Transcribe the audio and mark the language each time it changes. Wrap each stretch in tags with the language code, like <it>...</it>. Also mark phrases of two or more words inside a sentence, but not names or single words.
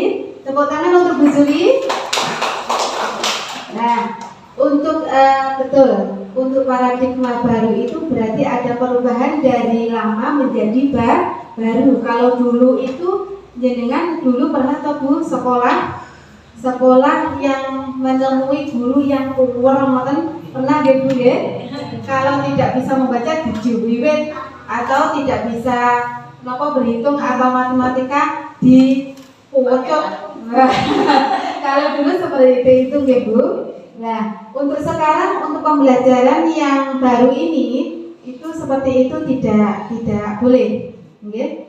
<id>Tepuk tangan untuk Bu Zuli. Nah, untuk betul, untuk paradigma baru itu berarti ada perubahan dari lama menjadi baru. Kalau dulu itu jenengan dulu pernah atau Bu sekolah yang menemui guru yang kurang pernah</id> <jv>nggih Bu nggih?</jv> <id>Kalau tidak bisa membaca dijuwiwit atau tidak bisa berhitung atau matematika di pojok. Kalau dulu seperti itu nggih Bu. Nah, untuk sekarang untuk pembelajaran yang baru ini itu seperti itu tidak boleh, nggih.</id>